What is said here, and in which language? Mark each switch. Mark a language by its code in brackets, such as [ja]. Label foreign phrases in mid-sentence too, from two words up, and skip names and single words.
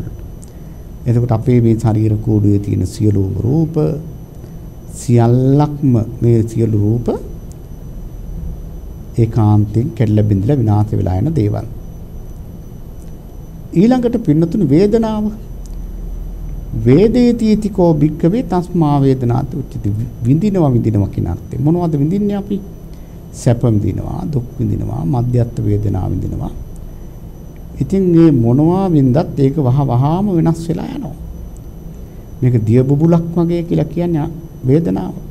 [si] එතකොට අපේ මේ ශරීර කෝඩුවේ තියෙන සියලුම රූප සියල්ලක්ම මේ සියලු රූප ඒකාන්තයෙන් කැඩලා බිඳලා විනාශ වෙලා යන දේවල්. ඊළඟට පින්නතුනි වේදනාව. [pi] වේදේතිතිකෝ භික්ඛවේ තස්මා වේදනාති උච්චති. [si] විඳිනවා කියන අර්ථය. මොනවද විඳින්නේ අපි? සැප විඳිනවා, දුක් විඳිනවා, මධ්‍යස්ථ වේදනා විඳිනවා. ඉතින් මේ මොනවා වින්දත් ඒක වහවහාම වෙනස් වෙලා යනවා. මේක දිය බුබුලක් වගේ කියලා කියන්නේ වේදනාව.